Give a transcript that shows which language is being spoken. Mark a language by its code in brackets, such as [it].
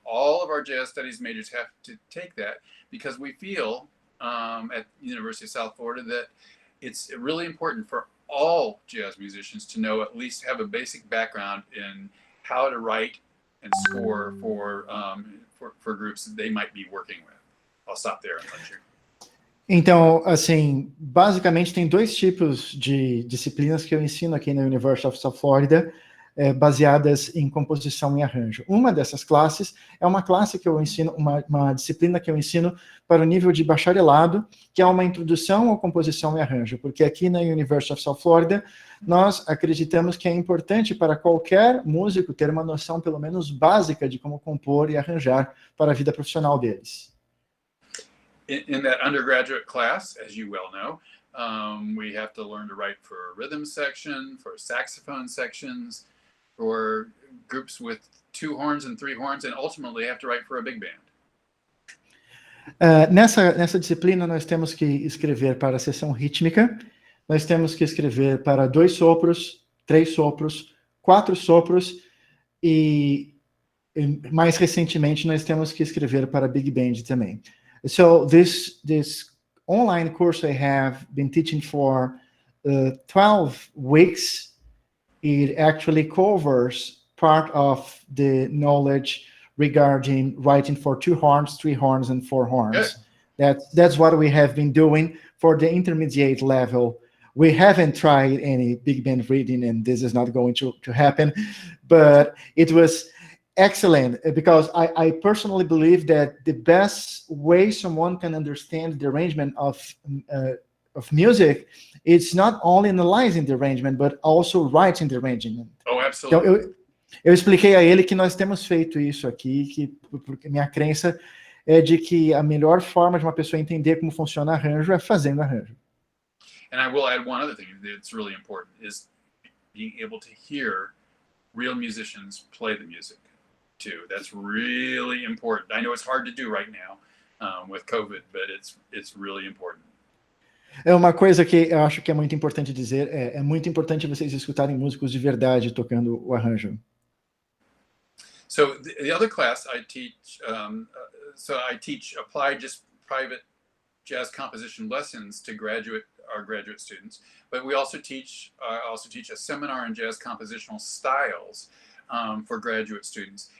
[en] All of our jazz studies majors have to take that, because we feel at the University of South Florida that it's really important for all jazz musicians to know, at least have a basic background in how to write and score for groups that they might be working with. I'll stop there and let you. [pt] Então, assim, basicamente tem dois tipos de disciplinas que eu ensino aqui na University of South Florida, baseadas em composição e arranjo. Uma dessas classes é uma classe que eu ensino, uma disciplina que eu ensino para o nível de bacharelado, que é uma introdução à composição e arranjo, porque aqui na University of South Florida nós acreditamos que é importante para qualquer músico ter uma noção pelo menos básica de como compor e arranjar para a vida profissional deles. [en] In that undergraduate class, as you well know, we have to learn to write for a rhythm section, for saxophone sections, for groups with 2 horns and 3 horns, and ultimately have to write for a big band. [pt] Nessa disciplina nós temos que escrever para a seção rítmica, nós temos que escrever para 2 sopros, 3 sopros, 4 sopros, e mais recentemente, nós temos que escrever para Big Band também. [en] So this online course I have been teaching for 12 weeks. It actually covers part of the knowledge regarding writing for 2 horns, 3 horns, and 4 horns. That's what we have been doing for the intermediate level. We haven't tried any big band reading, and this is not going to happen, but it was excellent because I personally believe that the best way someone can understand the arrangement of music, it's not only analyzing the arrangement, but also writing the arrangement. Oh, absolutely. [pt] Então, eu expliquei a ele que nós temos feito isso aqui, porque minha crença é de que a melhor forma de uma pessoa entender como funciona arranjo é fazendo arranjo. [en] And I will add one other thing that's really important is being able to hear real musicians play the music too. That's really important. I know it's hard to do right now with COVID, but it's really important. [pt] É uma coisa que eu acho que é muito importante dizer, é muito importante vocês escutarem músicos de verdade tocando o arranjo. [en] So the other class I teach, I teach applied just private jazz composition lessons to our graduate students, but we also teach a seminar in jazz compositional styles for graduate students.